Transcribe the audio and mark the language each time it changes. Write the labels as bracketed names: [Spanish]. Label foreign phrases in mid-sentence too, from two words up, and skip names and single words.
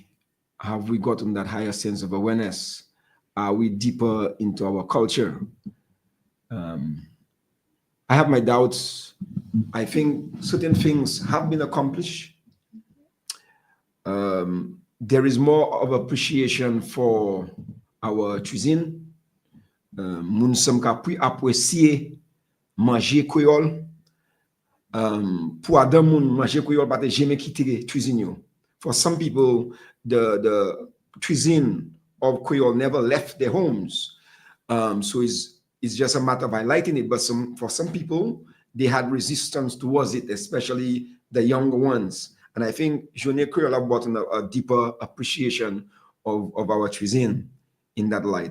[English] Have we gotten that higher sense of awareness? Are we deeper into our culture? I have my doubts. I think certain things have been accomplished. There is more of appreciation for our cuisine. [Saint Lucian Creole French] Moun som ka pi apprécier manger Kwéyòl. Pour adam moun manger Kwéyòl pa te jamais quitter cuisine yo. [English] For some people, the cuisine of Kwéyòl never left their homes. So it's just a matter of highlighting it. But for some people, they had resistance towards it, especially the younger ones. And I think Journée Kwéyòl have brought a deeper appreciation of our cuisine in that light.